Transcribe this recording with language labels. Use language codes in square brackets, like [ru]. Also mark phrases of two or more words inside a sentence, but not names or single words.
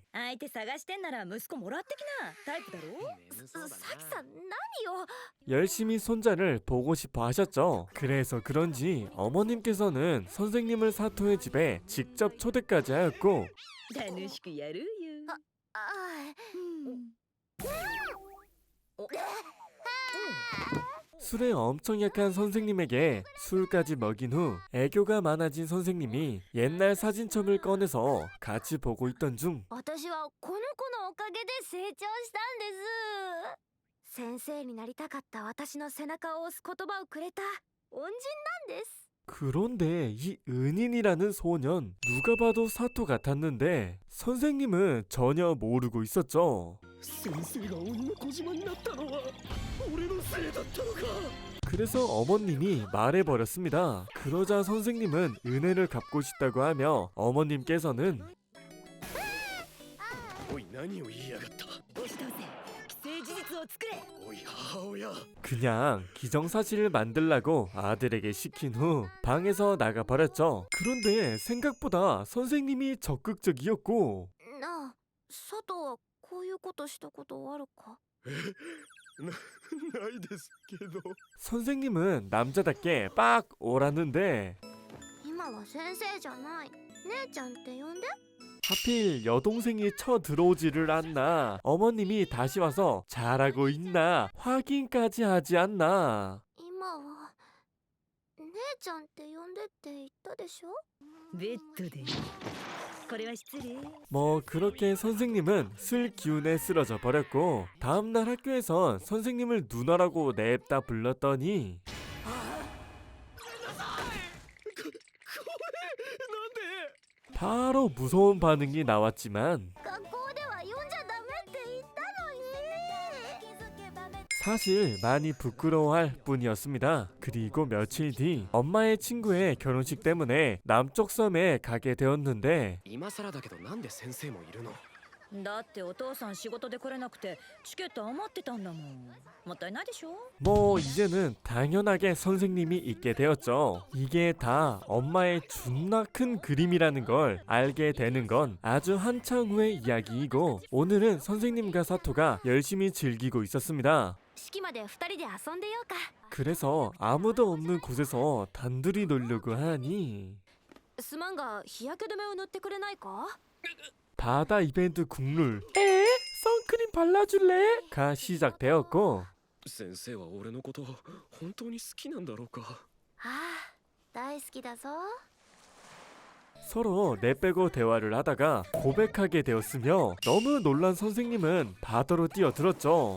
[ja] 相手探してんなら息子もらってきな。タイプだろ。さきさん、何よ。 [ko] 열심히 손자를 보고 싶어 하셨죠. 그래서 그런지 어머님께서는 선생님을 사토의 집에 직접 초대까지 하였고 [ja] 楽しくやるよ。 あ [ko] 술에 엄청 약한 선생님에게 술까지 먹인 후 애교가 많아진 선생님이 옛날 사진첩을 꺼내서 같이 보고 있던 중 [ja] 私はこの子のおかげで成長したんです先生になりたかった私の背中を押す言葉をくれた恩人なんです [ko] 그런데 이 은인이라는 소년 누가 봐도 사토 같았는데 선생님은 전혀 모르고 있었죠. [ja] 先生が鬼の小島になったのは俺のせいだったのか [ko] 그래서 어머님이 말해버렸습니다. 그러자 선생님은 은혜를 갚고 싶다고 하며 어머님께서는 [ja] おい何を言いやがった押し倒せ既成事実を作れおい母親 [ko] 그냥 기정사실을 만들라고 아들에게 시킨 후 방에서 나가버렸죠. 그런데 생각보다 선생님이 적극적이었고 [ja] なあ佐藤はこういうことしたことあるかないですけど [ko] 선생님은 남자답게 빡 오랐는데 [ja] 今は先生じゃない姉ちゃんって呼んで [ko] 하필 여동생이 쳐들어오지를 않나 어머님이 다시 와서 잘하고 있나 확인까지 하지 않나 [ja] 今は姉ちゃんって呼んでって言ったでしょベッドでこれは失礼 [ko] 뭐 그렇게 선생님은 술 기운에 쓰러져 버렸고 다음날 학교에선 선생님을 누나라고 냅다 불렀더니 [ja] なんで [ko] 바로 무서운 반응이 나왔지만 [ja] 学校では呼んじゃダメって言ったのに [ko] 사실 많이 부끄러워할 뿐이었습니다. 그리고 며칠 뒤 엄마의 친구의 결혼식 때문에 남쪽 섬에 가게 되었는데 [ja] 今更だけどなんで先生もいるのだってお父さん仕事で来れなくてチケット余ってたんだもんもったいないでしょ [ko] 뭐 이제는 당연하게 선생님이 있게 되었죠. 이게 다 엄마의 존나 큰 그림이라는 걸 알게 되는 건 아주 한창 후의 이야기이고 오늘은 선생님과 사토가 열심히 즐기고 있었습니다. [ja] 式まで2人で遊んでようか [ko] 그래서 아무도 없는 곳에서 단둘이 놀려고 하니 [ja] すまんが日焼け止めを塗ってくれないか [ko] 바다 이벤트 국룰 에? 선크림 발라줄래? 가 시작되었고 [ja] 先生は俺のこと本当に好きなんだろうかああ大好きだぞ [ko] 서로 내빼고 대화를 하다가 고백하게 되었으며 너무 놀란 선생님은 바다로 뛰어들었죠.